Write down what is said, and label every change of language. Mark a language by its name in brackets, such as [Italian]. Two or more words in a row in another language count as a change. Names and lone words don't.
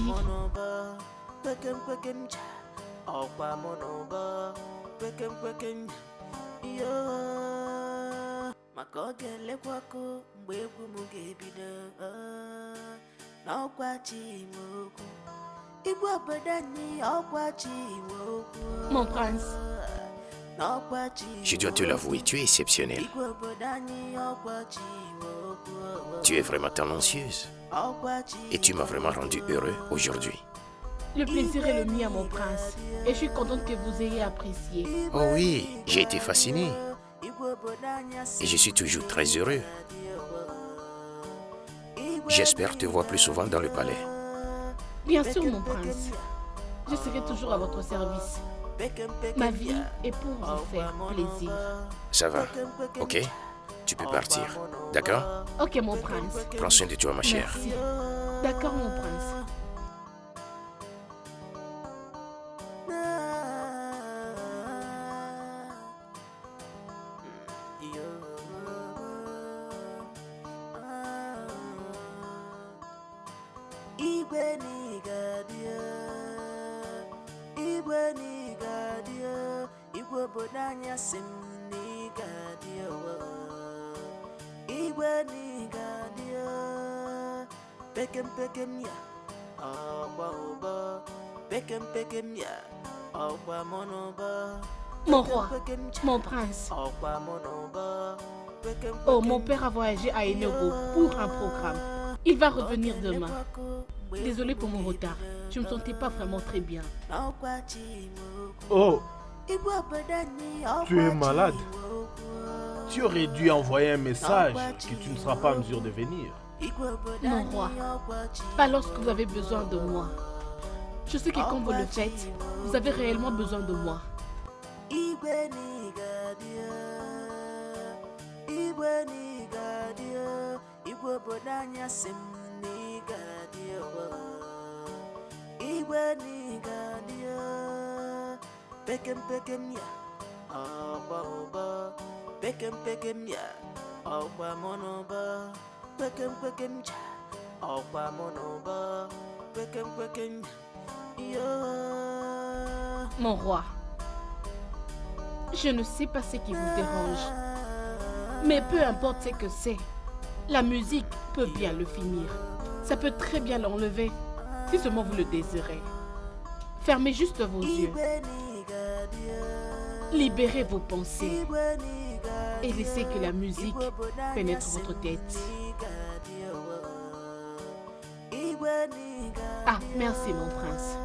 [Igbo] mọnụbọ, pekem pekem ja, ọgba mọnụbọ, pekem pekem yo. Maka ọ ga-elekwakụ mgbe egwu m ga-ebido n'ọkwa chi nwe okwu, igwe obodo anyị ọkwa chi nwe okwu, [French] Mon prince. [Igbo] n'ọkwa chi [French] Je dois te l'avouer, tu es exceptionnelle. [Igbo] igwe obodo anyị ọkwa chi nwe okwu, [French] Tu es vraiment talentueuse. [Igbo] ọkwa chi [French] Et tu m'as vraiment rendu heureux aujourd'hui. Le plaisir est le mien, mon prince. Et je suis contente que vous ayez apprécié. Oh oui, j'ai été fasciné. [Igbo] igwe obodo anyị asị [French] Et je suis toujours très heureux. J'espère te voir plus souvent dans le palais. Bien sûr, mon prince. Je serai toujours à votre service. Ma vie est pour vous faire plaisir. Ça va, ok? Tu peux partir, d'accord? Ok, mon prince. Prends soin de toi, ma chère. Merci. D'accord, mon prince. [Igbo] Igwe n'igadio, igwe n'igadio, igwe obodo anyị asị m n'igadio, igwe n'igadio, pekem pekem ya, ọgba ụbọ, pekem pekem ya, ọgba mọnụbọ, [French] Mon roi, mon prince. [Igbo] ọgba mọnụbọ, pekem [French] Oh, mon père a voyagé à Enugu pour un programme. Il va revenir demain. Désolé pour mon retard. Je ne me sentais pas vraiment très bien. Oh, tu es malade. Tu aurais dû envoyer un message que tu ne seras pas en mesure de venir. Mon roi, pas lorsque vous avez besoin de moi. Je sais que quand vous le faites, vous avez réellement besoin de moi. [Igbo] Pekem pekem ya, ọgba ụbọ, pekem pekem ya, ọgba mọnụbọ, pekem pekem ja, ọgba mọnụbọ, pekem pekem yo. [French] Mon roi, je ne sais pas ce qui vous dérange, mais peu importe ce que c'est, la musique peut bien le finir. Ça peut très bien l'enlever, si seulement vous le désirez. Fermez juste vos yeux. Libérez vos pensées et laissez que la musique pénètre votre tête. Ah, merci mon prince.